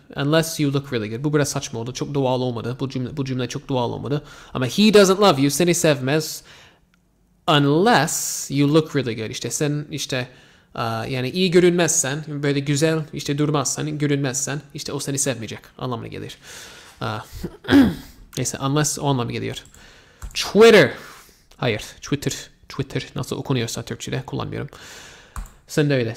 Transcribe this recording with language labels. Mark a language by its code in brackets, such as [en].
[en] Unless you look really good. [tr] Bu biraz saçma oldu. Çok doğal olmadı. Bu cümle çok doğal olmadı. [en] Ama he doesn't love you. [tr] Seni sevmez. [en] Unless you look really good. [tr] İşte sen işte yani iyi görünmezsen, böyle güzel işte durmazsan, görünmezsen işte o seni sevmeyecek. Anlamına gelir. Neyse unless o anlamına geliyor. Twitter. Hayır. Twitter nasıl okunuyorsa Türkçe'de kullanmıyorum. Sen de öyle.